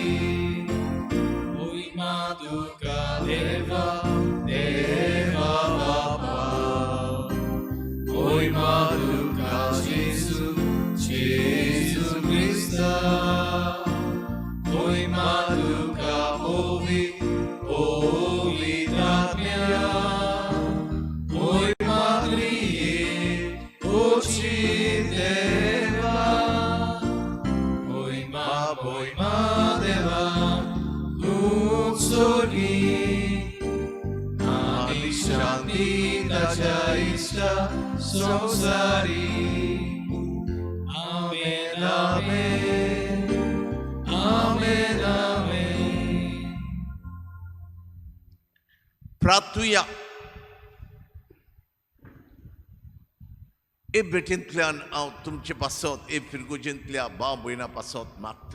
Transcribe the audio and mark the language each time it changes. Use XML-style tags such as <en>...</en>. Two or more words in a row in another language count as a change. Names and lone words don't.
<kok>Moima duka deva deva baba, Moima duka Jesu Jesu Christa, Moima duka</kok> <en>holy holy</en> <kok>Tatmya, Moima griye ochi deva, Moima moima deva utsori, Anishanti tajaisha sonsari. Amen, amen, amen, amen. प्रार्थुया. हे भेटेंतल्यान हांव तुमचे पासत, हे फिरगोजेंतल्या भाव भयणा पासत मागता.</kok>